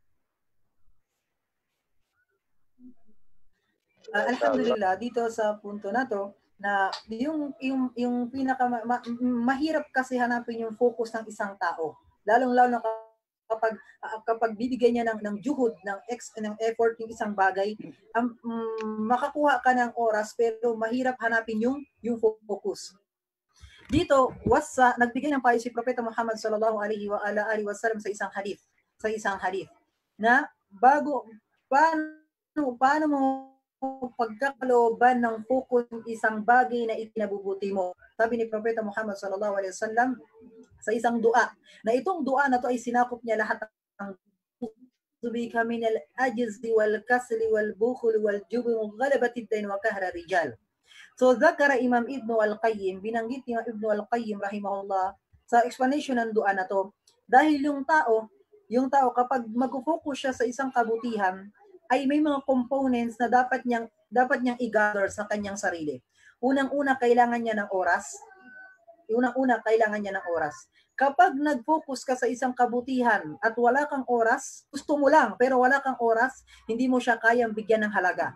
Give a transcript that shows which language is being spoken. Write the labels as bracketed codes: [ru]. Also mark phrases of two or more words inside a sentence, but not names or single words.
[tl] Alhamdulillah, dito sa punto na to, na yung pinaka mahirap kasi hanapin yung focus ng isang tao. Lalong-lalo na kapag bibigyan niya ng juhud, ng effort yung isang bagay, makakuha ka ng oras pero mahirap hanapin yung focus. Dito, nagbigay ng payo si Propeta Muhammad [ar] صلى الله عليه وسلم [tl] sa isang hadith na paano mo pagkakalooban ng focus ng isang bagay na itinabubuti mo. Sabi ni Propeta Muhammad [ar] صلى الله عليه وسلم [tl] sa isang dua, na itong dua na to ay sinakop niya lahat ng [ar] بك من العجز والكسل والبخل والجبن وغلبة الدين وقهر الرجال. So ذكر الإمام ابن القيم, [tl] binanggit ni Ibn al-Qayyim rahimahullah sa explanation ng dua na to, dahil yung tao kapag mag-focus siya sa isang kabutihan, ay may mga components na dapat niyang i-gather sa kanyang sarili. Unang-una, kailangan niya ng oras. Kapag nag-focus ka sa isang kabutihan at wala kang oras, gusto mo lang pero wala kang oras, hindi mo siya kayang bigyan ng halaga.